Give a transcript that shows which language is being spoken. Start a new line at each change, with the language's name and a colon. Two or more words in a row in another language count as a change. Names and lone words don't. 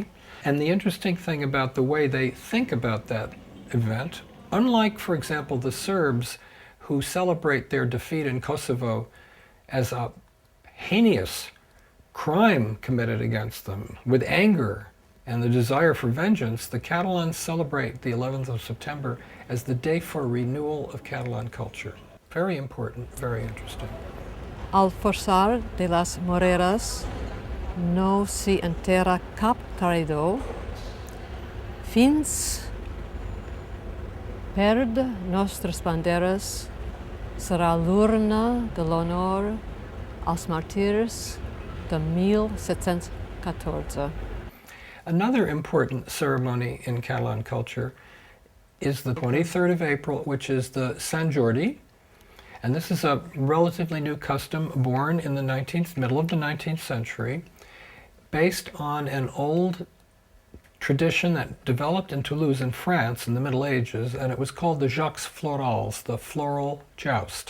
English: And the interesting thing about the way they think about that event, unlike, for example, the Serbs, who celebrate their defeat in Kosovo as a heinous crime committed against them with anger and the desire for vengeance, the Catalans celebrate the 11th of September as the day for renewal of Catalan culture. Very important, very interesting.
Catalan: Al fossar de las moreres no s'hi enterra cap traïdor, fins perd nostres banderes serà l'urna de l'honor als màrtirs de 1714.
English: Another important ceremony in Catalan culture is the 23rd of April, which is the Sant Jordi. And this is a relatively new custom born in the middle of the 19th century, based on an old tradition that developed in Toulouse in France in the Middle Ages, and it was called the Jocs Florals, the floral joust.